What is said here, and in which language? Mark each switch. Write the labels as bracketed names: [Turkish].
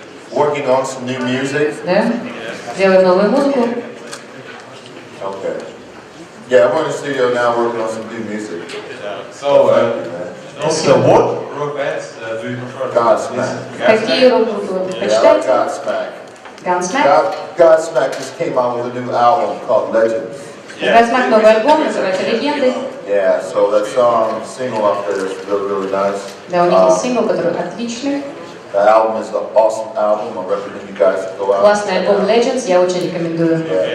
[English] Working on some new music. [Russian] Да. Делаем новую музыку. [English] Okay. Yeah, we're in the studio now working on some new music. So, also what rock bands do you prefer? Godsmack. [Russian] Какие рок-группы вы предпочитаете? [English] Godsmack. Godsmack just came out with a new album called Legends. [Russian] Godsmack новый альбом, называется «Легенды». [English] Yeah, so that song, single up there is really, really nice. [Russian] Да, у них есть сингл, который отличный. [English] The album is an awesome album. I recommend you guys to go out. [Russian] Классный альбом Legends, я очень рекомендую.